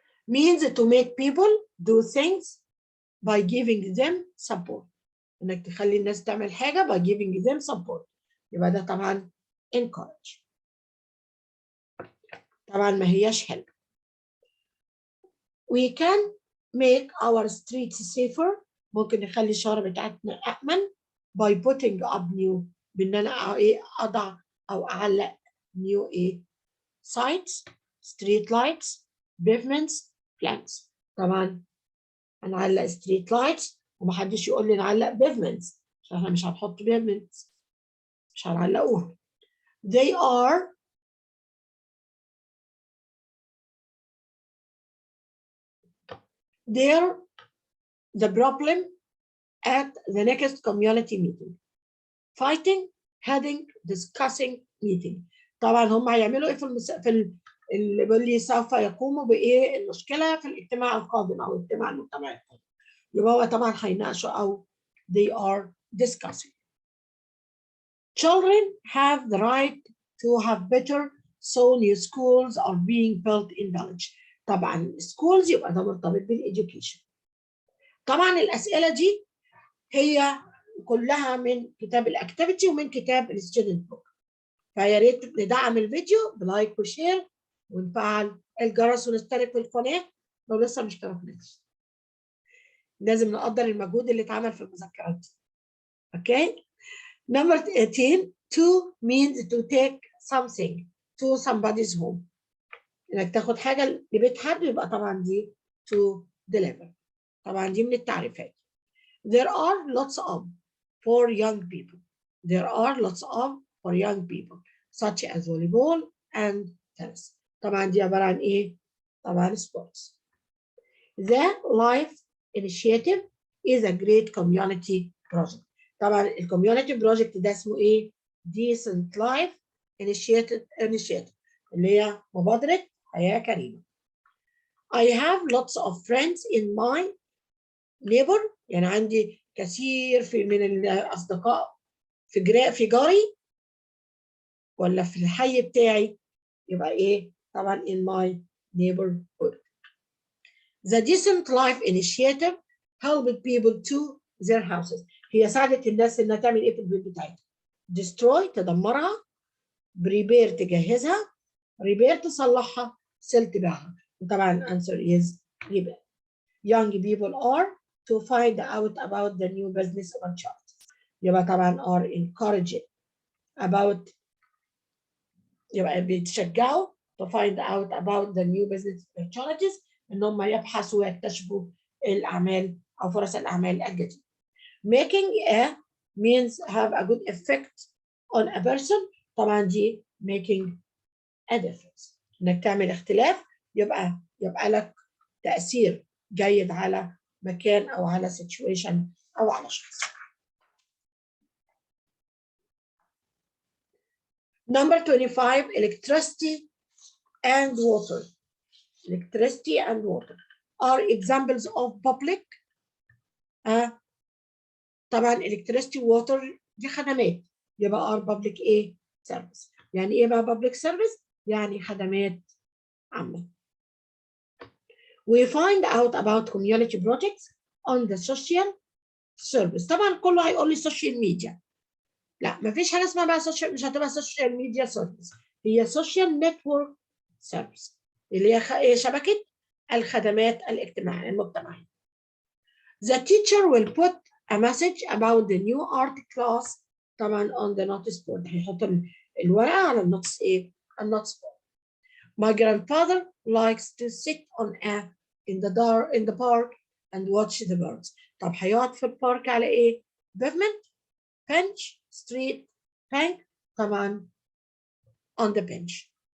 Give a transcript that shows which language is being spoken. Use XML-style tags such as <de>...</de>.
<en>Means to make people do things by giving them support.</en> <ar>انك تخلي الناس تعمل حاجة</ar> <en>by giving them support.</en> <ar>يبقى ده طبعا encourage. طبعا ما هياش help.</ar> <en>We can make our streets safer.</en> <ar>ممكن نخلي الشوارع بتاعتنا أأمن</ar> <en>by putting up new.</en> <ar>بإن أنا أضع أو أعلق</ar> <en>new signs, street lights, pavements, plants.</en> <ar>طبعا هنعلق ستريت لايتس ومحدش يقول لي نعلق بيفمنتس عشان احنا مش هنحط بيفمنتس، مش هنعلقوها.</ar> <en>They are the problem at the next community meeting. Fighting, heading, discussing, meeting.</en> <ar>طبعا هم هيعملوا ايه اللي بيقول لي سوف يقوموا بايه المشكله في الاجتماع القادم او اجتماع المجتمع القادم. يبقى هو طبعا هيناقشوا او</ar> <en>they are discussing. Children have the right to have better, so new schools are being built in village.</en> <ar>طبعا schools يبقى ده مرتبط بالeducation. طبعا الأسئلة دي هي كلها من كتاب الاكتيفيتي ومن كتاب الستودنت بوك. فيا ريت ندعم الفيديو بلايك وشير ونفعل الجرس ونشترك في القناة لو لسه مش اشتركناش. لازم نقدر المجهود اللي اتعمل في المذكرات.</ar> <en>Okay? Number 18, to means to take something to somebody's home.</en> <ar>انك تاخد حاجه لبيت حد يبقى طبعا دي</ar> <en>to deliver.</en> <ar>طبعا دي من التعريفات.</ar> <en>There are lots of for young people. There are lots of for young people such as volleyball and tennis.</en> <ar>طبعا دي عباره عن ايه؟ طبعا sports.</ar> <en>The Life Initiative is a great community project.</en> <ar>طبعا الكوميونتي بروجكت ده اسمه ايه؟ Decent Life Initiative اللي هي مبادرة حياة كريمة.</ar> <en>I have lots of friends in my neighbor.</en> <ar>يعني عندي كثير من الأصدقاء في جاري ولا في الحي بتاعي يبقى ايه؟ طبعا</ar> <en>in my neighborhood. The Decent Life Initiative helped people to their houses.</en> <ar>هي ساعدت الناس انها تعمل ايه في البيوت بتاعتها؟ Destroy تدمرها، prepare تجهزها، repair تصلحها، sell تبيعها. وطبعا</ar> <en>answer is repair. Young people are to find out about the new business opportunities.</en> <ar>يبقى طبعا</ar> <en>are encouraged about</en> <ar>يبقى بيتشجعوا</ar> <en>to find out about the new business opportunities</en> <ar>ان هم يبحثوا ويكتشفوا الاعمال او فرص الاعمال الجديده.</ar> <en>Making a means have a good effect on a person.</en> <ar>طبعا دي</ar> <en>making a difference.</en> <ar>انك تعمل اختلاف يبقى لك تأثير جيد على مكان او على situation او على شخص.</ar> <en>Number 25, electricity and water. Electricity and water are examples of public.</en> <ar>طبعا</ar> <en>electricity water</en> <ar>دي خدمات يبقى</ar> <en>are public</en> <ar>ايه؟ service. يعني ايه بقى</ar> <en>public service؟</en> <ar>يعني خدمات عامة.</ar> <en>We find out about community projects on the social service.</en> <ar>طبعا كله هيقول لي</ar> <en>social media.</en> <ar>لا مفيش حاجة اسمها بقى social، مش هتبقى social media service. هي</ar> <en>social network service</en> <ar>اللي هي شبكة الخدمات المجتمعية.</ar> <en>The teacher will put a message about the new art class</en> <ar>طبعا</ar> <en>on the notice board.</en> <ar>هيحط الورقة على النوتس ايه؟ النوتس board.</ar> <en>My grandfather likes to sit in the park and watch the birds.</en> <ar>طب هيقعد في البارك على ايه؟</ar> <en>pavement, bench, street, bank</en> <ar>طبعا</ar> <en>on the bench.</en>